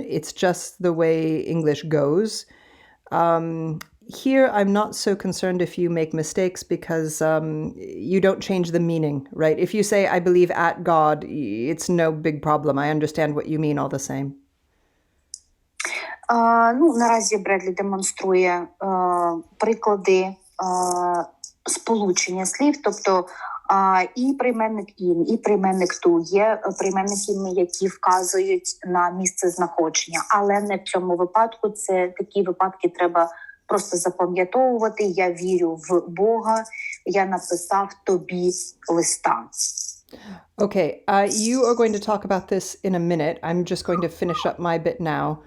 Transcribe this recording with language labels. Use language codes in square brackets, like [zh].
[en] It's just the way English goes. Here, I'm not so concerned if you make mistakes because you don't change the meaning, right? If you say, I believe at God, it's no big problem. I understand what you mean all the same. [uk] Наразі Бредлі демонструє приклади сполучення слів, тобто і прийменник «ін», і прийменник «ту». Є прийменники, які вказують на місце знаходження, але не в цьому випадку. Такі випадки треба просто запам'ятовувати. Я вірю в Бога, я написав тобі листа. [en] Okay, you are going to talk about this in a minute. I'm just going to finish up my bit now.